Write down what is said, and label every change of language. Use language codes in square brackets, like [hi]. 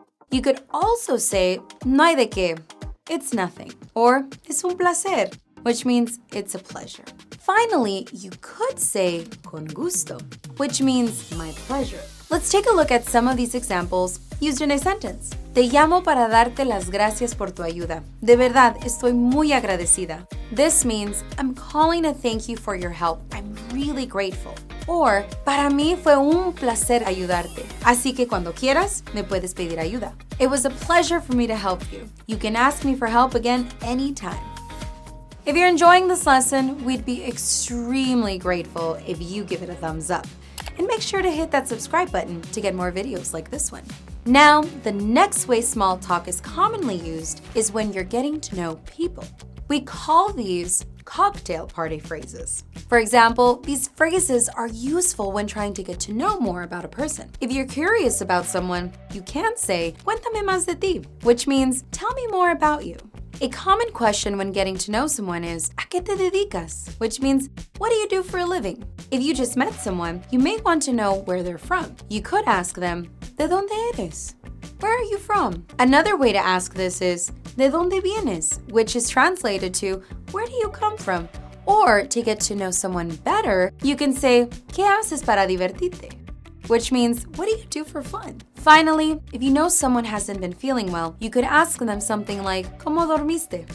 [en] You could also say [es] no hay de qué, [en] it's nothing, or [es] es un placer, [en] which means it's a pleasure. Finally, you could say [es] con gusto, [en] which means my pleasure. Let's take a look at some of these examples used in a sentence. [es] Te llamo para darte las gracias por tu ayuda. De verdad, estoy muy agradecida. [en] This means I'm calling to thank you for your help. I'm really grateful. [es] Or, para mí fue un placer ayudarte. Así que cuando quieras, me puedes pedir ayuda. [en] It was a pleasure for me to help you. You can ask me for help again anytime. If you're enjoying this lesson, we'd be extremely grateful if you give it a thumbs up. And make sure to hit that subscribe button to get more videos like this one. Now, the next way small talk is commonly used is when you're getting to know people. We call these cocktail party phrases. For example, these phrases are useful when trying to get to know more about a person. If you're curious about someone, you can say, [es] cuéntame más de ti, [en] which means tell me more about you. A common question when getting to know someone is, [es] ¿a qué te dedicas? [en] Which means, what do you do for a living? If you just met someone, you may want to know where they're from. You could ask them, [es] ¿de dónde eres? [en] Where are you from? Another way to ask this is, [es] ¿de dónde vienes? [en] Which is translated to, where do you come from? Or to get to know someone better, you can say, [es] ¿qué haces para divertirte? [en] which means, what do you do for fun? Finally, if you know someone hasn't been feeling well, you could ask them something like, [es] ¿Cómo dormiste?